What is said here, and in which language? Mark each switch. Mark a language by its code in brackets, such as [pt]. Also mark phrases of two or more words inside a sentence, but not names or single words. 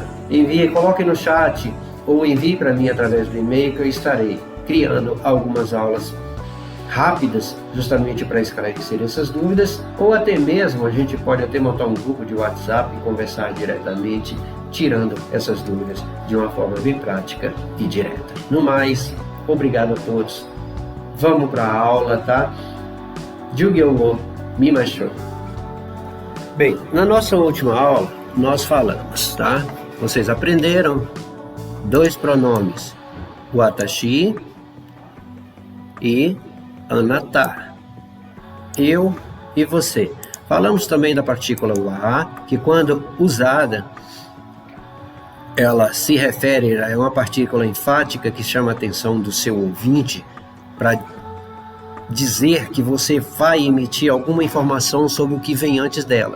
[pt] Coloquem no chat ou envie para mim através do e-mail, que eu estarei criando algumas aulas rápidas, justamente para esclarecer essas dúvidas, ou até mesmo a gente pode até montar um grupo de WhatsApp e conversar diretamente, tirando essas dúvidas de uma forma bem prática e direta. No mais, obrigado a todos. Vamos para a aula, tá? [ja] 授業を見ましょう. [pt] Bem, na nossa última aula, nós falamos, tá? Vocês aprenderam dois pronomes, watashi e anata, eu e você. Falamos também da partícula wa, que quando usada, ela se refere a uma partícula enfática que chama a atenção do seu ouvinte para dizer que você vai emitir alguma informação sobre o que vem antes dela.